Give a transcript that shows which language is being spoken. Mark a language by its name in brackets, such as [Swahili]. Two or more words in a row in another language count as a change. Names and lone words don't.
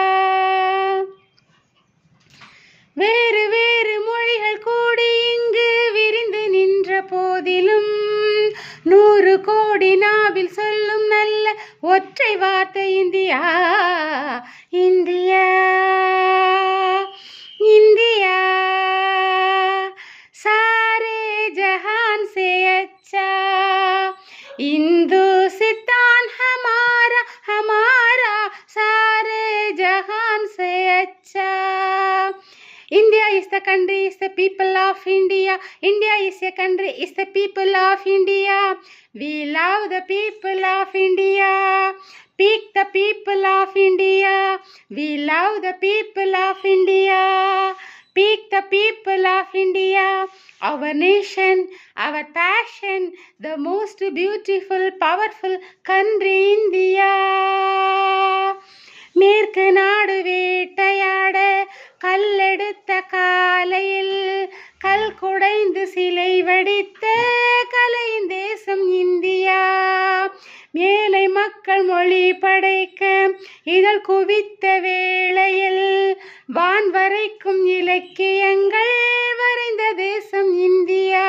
[Tamil] வேறு வேறு மொழிகள் கூடி இங்கு விரிந்து நின்ற போதிலும் 100 கோடி நாவில் சொல்லும் நல்ல ஒற்றை வார்த்தை இந்தியா இந்தியா இந்தியா. [Hindi] सारे जहान से अच्छा हिंदुस्तान हमारा हमारा सारे जहान से अच्छा. [English] India is the country, is the people of India. India is a country, is the people of India. We love the people of India. Pick the people of India. We love the people of India. Pick the people of India. Our nation, our passion, the most beautiful, powerful country India. [Tamil] மேற்கு நாடு வேட்டையாட கல்லெடுத்த காலையில் கல் குடைந்து சிலை வடித்த கலையின் தேசம் இந்தியா. மேலை மக்கள் மொழி படைக்க இதழ் குவித்த வேளையில் வான் வரைக்கும் இலக்கியங்கள் வரைந்த தேசம் இந்தியா.